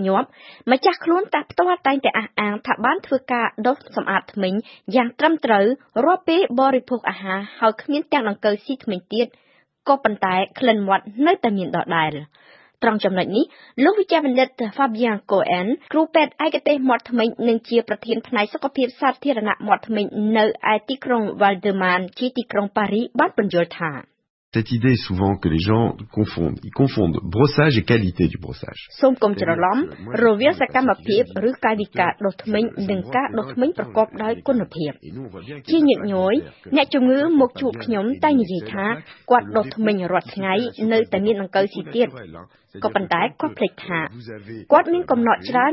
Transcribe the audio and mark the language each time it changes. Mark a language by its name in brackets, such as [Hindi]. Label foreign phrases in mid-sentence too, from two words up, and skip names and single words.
[Khmer] ញាប់ម្ចាស់ខ្លួនតែផ្ទាល់តែងតែអះអាងថាបានធ្វើការដុសសម្អាតធ្មេញយ៉ាងត្រឹមត្រូវរាល់ពេលបរិភោគអាហារហើយគ្មានទាំងដង្កូវស៊ីធ្មេញទៀតក៏ប៉ុន្តែក្លិនមាត់នៅតែមានដដែលត្រង់ចំណុចនេះលោកវិជ្ជបណ្ឌិត Fabien Cohen គ្រូពេទ្យឯកទេសមាត់ធ្មេញនិងជាប្រធានផ្នែកសុខភាពសាធារណៈមាត់ធ្មេញនៅឯទីក្រុង Val-de-Marne ជាទីក្រុងប៉ារីសបានបញ្យល់ថា [French] Cette idée est souvent que les gens confondent. Ils confondent brossage et qualité du brossage. [Khmer] សូមកុំច្រឡំរវាងសកម្មភាពឬកាយវិការដុសធ្មេញនិងការដុសធ្មេញប្រកបដោយគុណភាពជាញឹកញយអ្នកជំងឺមកជួបខ្ញុំតែនិយាយថាគាត់ដុសធ្មេញរាល់ថ្ងៃនៅតែមានដង្កូវស៊ីទៀតក៏ប៉ុន្តែគាត់ភ្លេចថាគាត់មានកំណកច្រើន